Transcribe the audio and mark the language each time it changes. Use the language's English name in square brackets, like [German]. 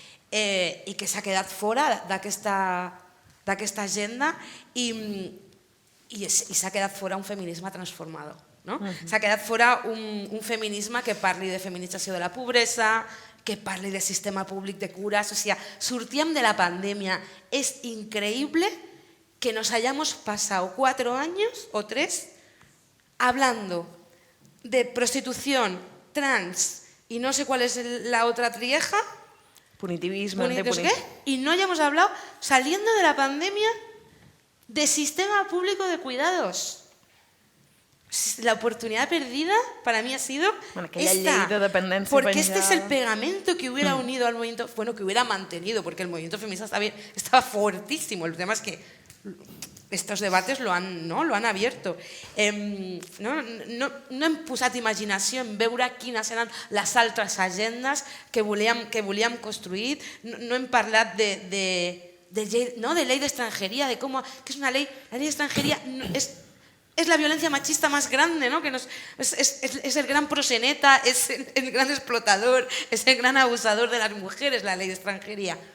[Catalan] I que s'ha quedat fora d'aquesta agenda i s'ha quedat fora un feminisme transformador. S'ha quedat fora un feminisme que parli de feminització de la pobresa, que parli de sistema públic de cures. O sigui, sortíem de la pandèmia. [Spanish] És increïble que nos hayamos pasado 4 años o 3 hablando de prostitución, trans y no sé cuál es la otra trieja. Punitivismo. Y no hayamos hablado, saliendo de la pandemia, de sistema público de cuidados. La oportunidad perdida para mí ha sido esta, porque este es el pegamento que hubiera unido al movimiento, bueno, que hubiera mantenido, porque el movimiento feminista estaba fuertísimo. El tema es que estos debates lo han abierto. [Catalan] No hem posat imaginació en veure quines eren les altres agendes que volíem construir. No hem parlat de [Spanish] ley de extranjería, de cómo que es una ley, la ley de extranjería es la violencia machista más grande, ¿no? Es el gran proseneta, es el gran explotador, es el gran abusador de las mujeres, la ley de extranjería.